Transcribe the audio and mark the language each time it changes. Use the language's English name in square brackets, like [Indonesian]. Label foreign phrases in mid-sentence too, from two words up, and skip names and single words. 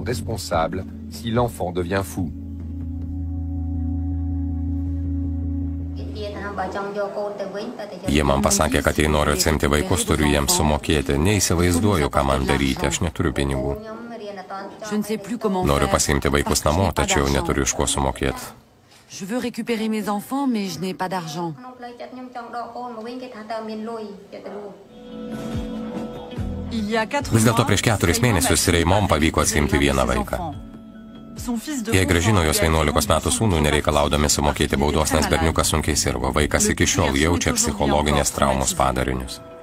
[Lithuanian] Jie man pasakė, kad jei noriu atsimti vaikus, turiu jiems sumokėti. Neįsivaizduoju, ką man daryti, aš neturiu pinigų. Noriu pasiimti vaikus namo, tačiau neturiu iš ko sumokėti. [French] Je veux récupérer mes enfants, mais je n'ai pas d'argent. [Lithuanian] Vis dėlto prieš 4 mėnesius Reimom pavyko atsimti vieną vaiką. Jie grąžino jos 11 metų sūnų, nereikalaudami sumokėti baudos, nes berniukas sunkiai sirgo. Vaikas iki šiol jaučia psichologinės traumos padarinius.